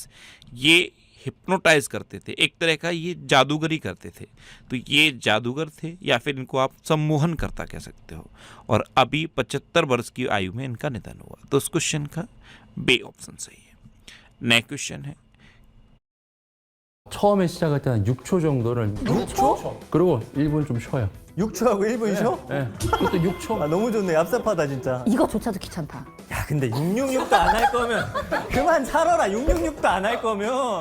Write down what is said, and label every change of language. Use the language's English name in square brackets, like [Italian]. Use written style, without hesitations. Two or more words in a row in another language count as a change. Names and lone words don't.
[Hindi] ये हिप्नोटाइज करते थे, एक तरह का ये जादूगरी करते थे। तो ये जादूगर थे या फिर इनको आप सम्मोहनकर्ता कह सकते हो। और अभी 75 वर्ष की आयु में इनका निधन हुआ। तो उस क्वेश्चन का [English] B option [Hindi] सही है। [English] next question [Hindi] है, [Korean] 처음에 시작할 때는 6초 정도를 6초? 그리고 1분 좀 쉬어요. 6초하고 1분 쉬어? 네. 그것도 6초. 아, 너무 좋네. 얍삽하다 진짜. 이거조차도 귀찮다. 야, 근데 666도 안 할 거면 그만 살아라. 666도 안 할 거면.